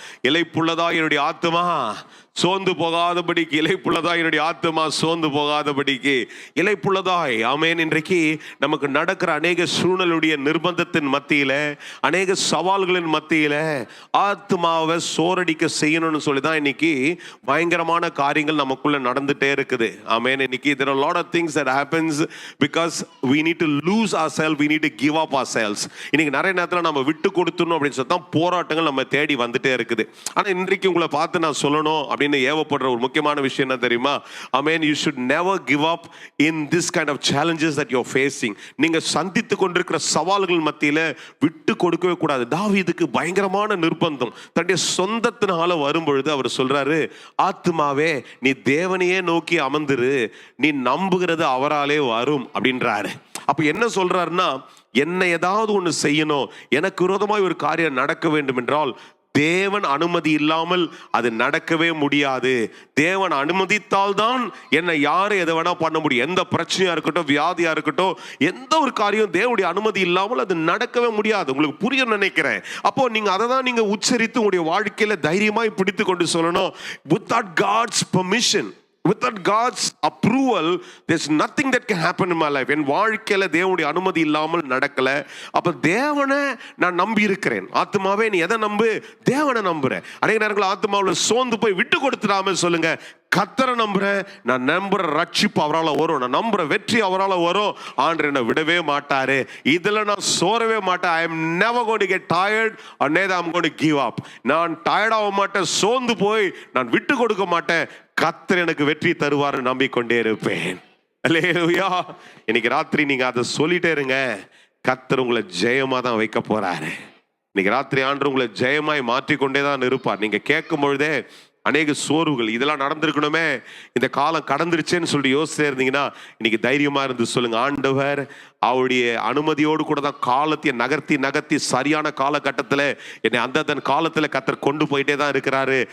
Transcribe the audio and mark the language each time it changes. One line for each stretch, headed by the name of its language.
Tamil: இளைப்புள்ளதா என்னுடைய ஆத்துமா சோர்ந்து போகாதபடிக்கு, இளைப்புள்ளதாய் என்னுடைய ஆத்துமா சோர்ந்து போகாதபடிக்கு, இளைப்புள்ளதாய். ஆமென். இன்றைக்கு நமக்கு நடக்கிற அநேக சூழ்நிலையுடைய நிர்பந்தத்தின் மத்தியில, அநேக சவால்களின் மத்தியில ஆத்துமாவை சோரடிக்க செய்யணும்னு சொல்லிதான் இன்னைக்கு பயங்கரமான காரியங்கள் நமக்குள்ள நடந்துட்டே இருக்குது. ஆமென். இன்னைக்கு
English: there are a lot of things that happens because we need to lose ourselves, we need to give up ourselves.
Tamil: இன்னைக்கு நிறைய நேரத்துல நம்ம விட்டு கொடுத்துணும் அப்படின்னு சொல்லி தான் போராட்டங்கள் நம்ம தேடி வந்துட்டே இருக்குது. ஆனா இன்றைக்கு உங்களை பார்த்து நான் சொல்லணும் அப்படின்னு ஏவப்படுற ஒரு முக்கியமான விஷயம் என்ன தெரியுமா?
English: Amen. You should never give up in this kind of challenges that you're facing.
Tamil: நீங்க சந்தித்து கொண்டிருக்கிற சவால்கள் மத்தியில விட்டு கொடுக்கவே கூடாது. தாவீதுக்கு பயங்கரமான நிர்பந்தம் தன்னுடைய சொந்தத்தினால வரும்பொழுது அவர் சொல்றாரு, ஆத்துமாவே நீ தேவனையே நோக்கி அமர்ந்துரு, நீ நம்புகிறது அவராலே வரும் அப்படின்றாரு. அப்ப என்ன சொல்றாருன்னா, என்ன ஏதாவது ஒண்ணு செய்யணும், எனக்கு விரோதமாய் ஒரு காரியம் நடக்க வேண்டும் என்றால் தேவன் அனுமதி இல்லாமல் அது நடக்கவே முடியாது. தேவன் அனுமதித்தால் தான் என்னை யாரு எதை வேணா பண்ண முடியும். எந்த பிரச்சனையா இருக்கட்டும், வியாதியா இருக்கட்டும், எந்த ஒரு காரியம் தேவனுடைய அனுமதி இல்லாமல் அது நடக்கவே முடியாது. உங்களுக்கு புரிய நினைக்கிறேன். அப்போ நீங்க அதை தான் நீங்க உச்சரித்து உங்களுடைய வாழ்க்கையில தைரியமாய் பிடித்து கொண்டு சொல்லணும்.
English: Without God's permission, without God's approval, there's nothing that can happen in my life.
Tamil: என் வாழ்க்கையில தேவனுடைய அனுமதி இல்லாமல் நடக்கல. அப்ப தேவனை நான் நம்பி இருக்கிறேன். ஆத்துமாவே நீ எதை நம்பு? தேவனை நம்புறேன். அநேக நேரங்கள் ஆத்துமாவில் சோர்ந்து போய் விட்டு கொடுத்துடாம சொல்லுங்க, கர்த்தரை நம்புறேன், நான் நம்புற ரட்சிப்பு அவரால் வரும், நான் நம்புற வெற்றி அவரால் வரும். ஆண்டவர் என்னை விடவே மாட்டாரு, இதுல நான் சோரவே மாட்டேன்.
English: I am never going to get tired or neither I'm going to give up.
Tamil: நான் டயர்ட் ஆக மாட்டேன், சோர்ந்து போய் நான் விட்டு கொடுக்க மாட்டேன். கர்த்தர் எனக்கு வெற்றி தருவார், நம்பிக்கொண்டே இருப்பேன். அல்லேலூயா. இன்னைக்கு ராத்திரி நீங்க அதை சொல்லிட்டே இருங்க. கர்த்தர் உங்களை ஜெயமா தான் வைக்க போறாரு. இன்னைக்கு ராத்திரி ஆண்டு உங்களை ஜெயமாய் மாற்றிக்கொண்டே தான் இருப்பார். நீங்க கேட்கும் பொழுதே அநேக சோர்வுகள் இதெல்லாம் நடந்திருக்கணுமே, இந்த காலம் கடந்துருச்சேன்னு சொல்லி யோசிச்சே இருந்தீங்கன்னா இன்னைக்கு தைரியமா இருந்து சொல்லுங்க, ஆண்டவர் அவருடைய அனுமதியோடு கூட தான் காலத்தை நகர்த்தி நகர்த்தி சரியான காலகட்டத்தில் என்னை அந்த காலத்தில் கர்த்தர் கொண்டு போயிட்டே தான் இருக்கிறாரு.